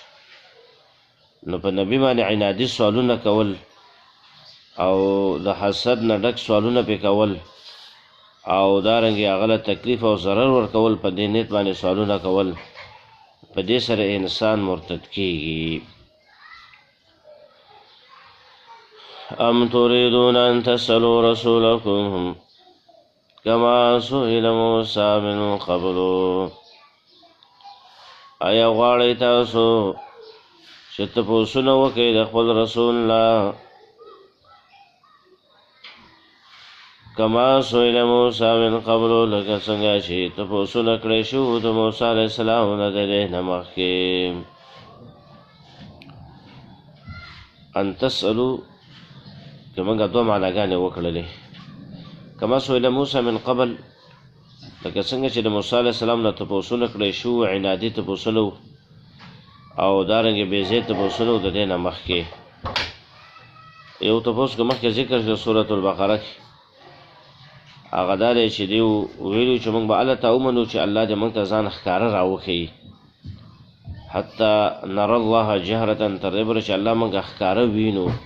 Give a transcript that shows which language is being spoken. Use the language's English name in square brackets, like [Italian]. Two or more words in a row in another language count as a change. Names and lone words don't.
[Pashto] نو په نبي باندې عنادي سوالونه کول او د حسد نه ډک سوالونه پې کول او دارنګې هغه له تکلیف او ضرر ورکول، په دې نیت باندې سوالونه کول، په دې سره انسان مرتد کېږي. [Arabic] ام تريدون ان تسألوا رسولكم كما سئل موسى من قبل، [Pashto] آیا غواړئ تاسو چې تپوسونه وکړئ د خپل رسول نه، [Arabic] کما سئل موسى من قبل، [Pashto] لکه څنګه چې تپوسونه کړی شو د موسی [Arabic] علیه السلام [Pashto] نه د دې نه مخکې. [Arabic] ان تسألو [Pashto] که موږ دوه معناګانې وکړلې. [Arabic] کما سئل موسی من قبل، [Pashto] لکه څنګه چې د موسی [Arabic] علیه السلام [Pashto] نه تپوسونه کړی شو، عنادي تپوسونه او دارنګې بې ځایه تپوسونه د دې نه مخکې. یو تپوس که مخکې ذکر شو سورة البقره کې، هغه دا دی چې دوی ویلو چې موږ به الله ته ومنو چې الله دې موږ ته ځان ښکاره راوښیي، [Arabic] حتی نر الله جهرة [Pashto] تر دې پورې چې الله موږ ښکاره وینو.